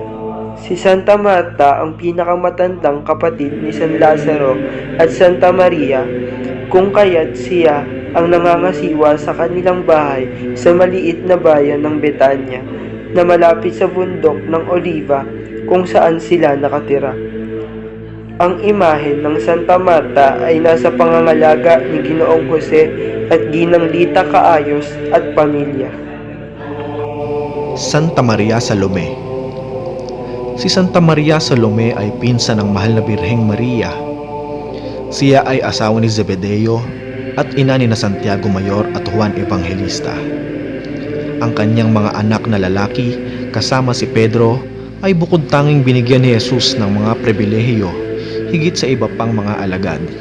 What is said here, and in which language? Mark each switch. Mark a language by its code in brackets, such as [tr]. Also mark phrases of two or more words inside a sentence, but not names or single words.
[tl] Si Santa Marta ang pinakamatandang kapatid ni San Lazaro at Santa Maria, kung kaya't siya ang nangangasiwa sa kanilang bahay sa maliit na bayan ng Betania na malapit sa bundok ng Oliva kung saan sila nakatira. Ang imahen ng Santa Marta ay nasa pangangalaga ni Ginoong Jose at Ginang Lita Caayos at pamilya. Santa Maria Salome. Si Santa Maria Salome ay pinsan ng mahal na Birheng Maria. Siya ay asawa ni Zebedeo at ina ni Santiago Mayor at Juan Evangelista. Ang kanyang mga anak na lalaki kasama si Pedro ay bukod tanging binigyan ni Jesus ng mga pribilehiyo higit sa iba pang mga alagad.